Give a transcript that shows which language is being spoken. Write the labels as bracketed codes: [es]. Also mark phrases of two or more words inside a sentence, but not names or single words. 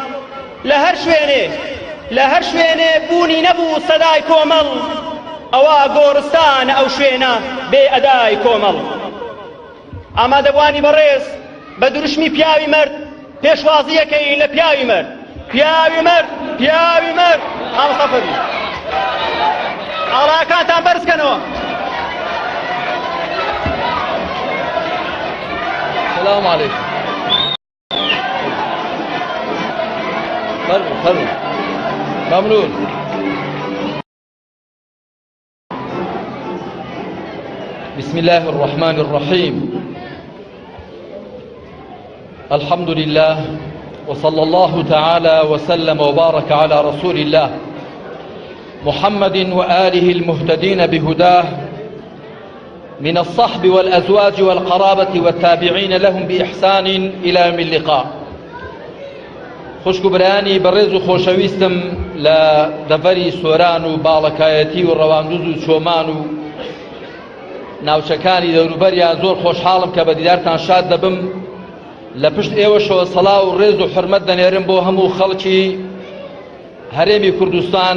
[ckb] لە هەر شوێنێ بوونی نەبوو سەدای کۆمەڵ ئەوە گۆڕستانە ئەو شوێنە بێ ئەدای کۆمەڵ ئامادەبوانی بەڕێز بە دروشمی پیاوی مرد پێشوازیەکەی لە پیاوی مرد ئامسەفەبی ئاڵاکانتان بەرزکەنەوە. [ar] السلام عليكم. [ckb] فرموا ممنون. [ar] بسم الله الرحمن الرحيم. الحمد لله وصلى الله تعالى وسلم وبارك على رسول الله محمد وآله المهتدين بهداه من الصحب والأزواج والقرابة والتابعين لهم بإحسان إلى يوم اللقاء. [ckb] خوشک برانی بەڕێز و خۆشەویستم لە دەڤەری سۆران و باڵەکایەتی و ڕەواندوز و چۆمان و ناوچەکانی دەوروبەریان زۆر خۆشحاڵم کە بە دیدارتان شاد دەبم. لە پشت ئێوەشەوە سەڵا و ڕێز و حرمەت دەنێرم بۆ هەموو خەڵکی هەرێمی کوردستان.